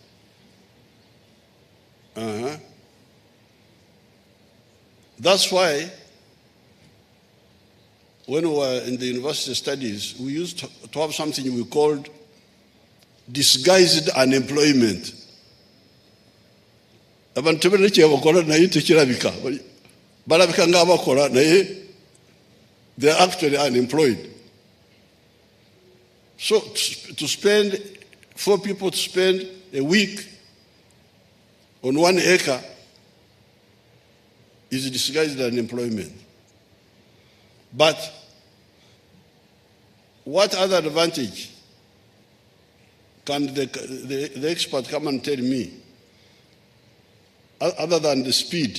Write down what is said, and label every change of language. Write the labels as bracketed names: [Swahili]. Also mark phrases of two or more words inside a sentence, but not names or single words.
[English] That's why when we were in the university studies, we used to have something we called disguised unemployment. [Rundi] Abantu benshi bakora nayo tukirabika. Barabika ngabakora nayo [English] they are actually unemployed. So to spend 4 people to spend a week on 1 acre is disguised unemployment. But what other advantage can the expert come and tell me other than the speed?